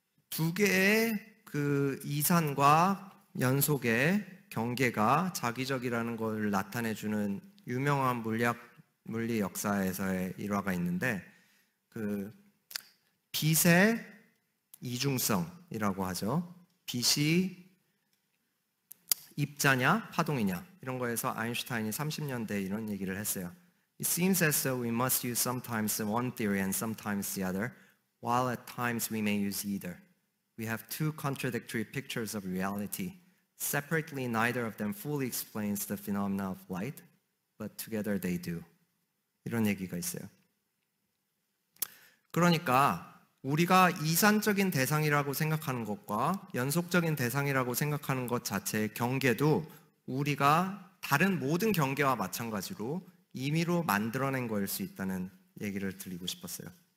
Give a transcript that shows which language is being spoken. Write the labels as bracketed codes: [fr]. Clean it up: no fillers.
[ko] 두 개의 그 이산과 연속의 경계가 자기적이라는 걸 나타내주는 유명한 물리 역사에서의 일화가 있는데 그 빛의 이중성이라고 하죠. 빛이 입자냐 파동이냐 이런 거에서 아인슈타인이 30년대에 이런 얘기를 했어요. [en] It seems as though we must use sometimes one theory and sometimes the other, while at times we may use either. We have two contradictory pictures of reality. Separately, neither of them fully explains the phenomena of light, but together they do. [ko] 이런 얘기가 있어요. 그러니까 우리가 이산적인 대상이라고 생각하는 것과 연속적인 대상이라고 생각하는 것 자체의 경계도 우리가 다른 모든 경계와 마찬가지로 임의로 만들어낸 거일 수 있다는 얘기를 드리고 싶었어요.